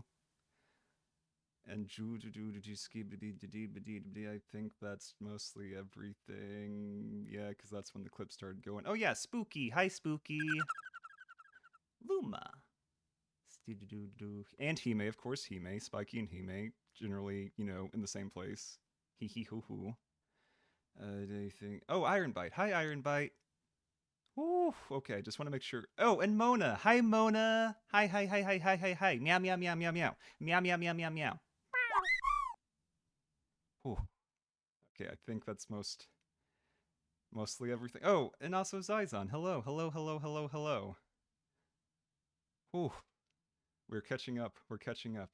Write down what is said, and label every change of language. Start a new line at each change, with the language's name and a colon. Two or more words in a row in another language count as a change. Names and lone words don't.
English: And I think that's mostly everything. Yeah, because that's when the clip started going. Oh yeah, Spooky. Hi Spooky. Luma. And Hime, of course, Hime. Spiky and Hime, generally, in the same place. Hee hee hoo hoo. Anything? Oh, Iron Bite. Hi, Iron Bite. Ooh, okay, I just want to make sure. Oh, and Mona. Hi, Mona. Hi, hi, hi, hi, hi, hi, hi. Meow, meow, meow, meow, meow. Meow, meow, meow, meow, meow. Ooh. Okay, I think that's mostly everything. Oh, and also Zizon. Hello, hello, hello, hello, hello. Ooh. We're catching up. We're catching up.